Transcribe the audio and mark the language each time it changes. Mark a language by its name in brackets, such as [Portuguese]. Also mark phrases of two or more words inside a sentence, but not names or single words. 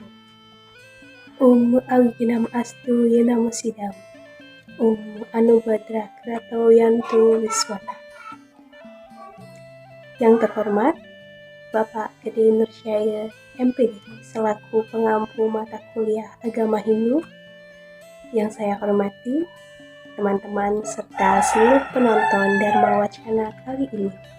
[Sanskrit] Om Awinam Astu Yenamo Sidam. Om Anubhadra Krato Yantu Wiswata. [Indonesian] Yang terhormat, Bapak Gede Nursyaya MPD selaku pengampu mata kuliah Agama Hindu. Yang saya hormati, teman-teman serta seluruh penonton Dharma Wacana kali ini.